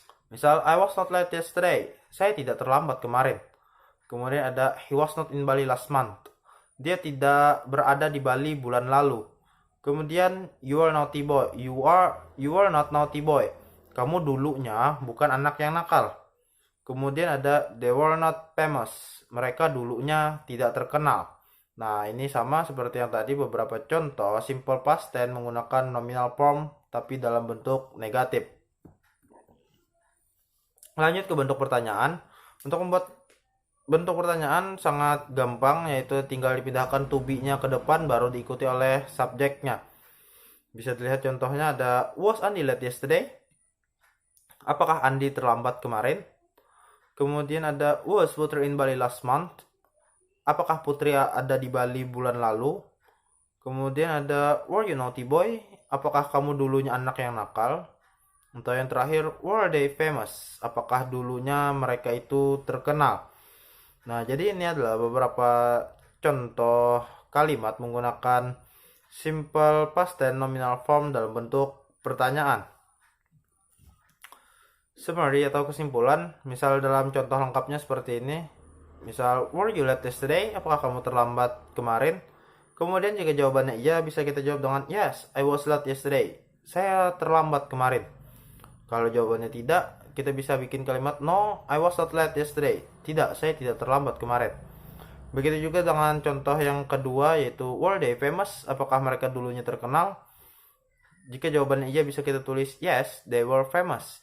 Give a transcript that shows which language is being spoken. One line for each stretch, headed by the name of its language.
Indonesian: Misal,
English: I was not late yesterday.
Indonesian: Saya tidak terlambat kemarin. Kemudian ada
English: he was not in Bali last month.
Indonesian: Dia tidak berada di Bali bulan lalu. Kemudian
English: you are naughty boy. You are not naughty boy.
Indonesian: Kamu dulunya bukan anak yang nakal. Kemudian ada
English: they were not famous.
Indonesian: Mereka dulunya tidak terkenal. Nah, ini sama seperti yang tadi, beberapa contoh simple past tense menggunakan nominal form tapi dalam bentuk negatif. Lanjut ke bentuk pertanyaan. Untuk membuat bentuk pertanyaan sangat gampang, yaitu tinggal dipindahkan to be-nya ke depan baru diikuti oleh subjeknya. Bisa dilihat contohnya ada
English: was Andi late yesterday?
Indonesian: Apakah Andi terlambat kemarin? Kemudian ada
English: was Putri in Bali last month?
Indonesian: Apakah Putri ada di Bali bulan lalu? Kemudian ada
English: were you naughty boy?
Indonesian: Apakah kamu dulunya anak yang nakal? Untuk yang terakhir,
English: were they famous?
Indonesian: Apakah dulunya mereka itu terkenal? Nah, jadi ini adalah beberapa contoh kalimat menggunakan simple past tense nominal form dalam bentuk pertanyaan. Summary atau kesimpulan, misal dalam contoh lengkapnya seperti ini. Misal,
English: were you late yesterday?
Indonesian: Apakah kamu terlambat kemarin? Kemudian jika jawabannya iya, bisa kita jawab dengan
English: yes, I was late yesterday.
Indonesian: Saya terlambat kemarin. Kalau jawabannya tidak, kita bisa bikin kalimat
English: no, I was not late yesterday.
Indonesian: Tidak, saya tidak terlambat kemarin. Begitu juga dengan contoh yang kedua, yaitu
English: were they famous?
Indonesian: Apakah mereka dulunya terkenal? Jika jawabannya iya, bisa kita tulis
English: yes, they were famous.